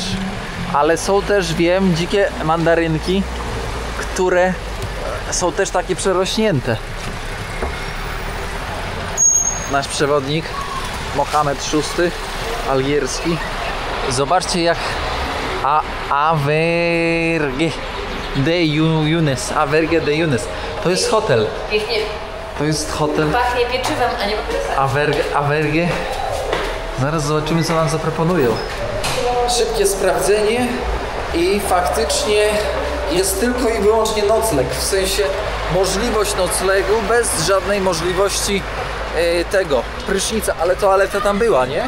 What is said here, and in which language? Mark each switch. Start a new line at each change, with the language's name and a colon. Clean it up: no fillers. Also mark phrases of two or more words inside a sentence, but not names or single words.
Polish: Ale są też, wiem, dzikie mandarynki, które są też takie przerośnięte. Nasz przewodnik Mohamed VI, algierski. Zobaczcie jak Avergue de Younes. Avergue de Younes. To jest hotel. To jest hotel. Pachnie pieczywem, a nie papierosem. Avergue. Zaraz zobaczymy, co nam zaproponują. Szybkie sprawdzenie i faktycznie jest tylko i wyłącznie nocleg. W sensie możliwość noclegu bez żadnej możliwości tego prysznica, ale toaleta tam była, nie?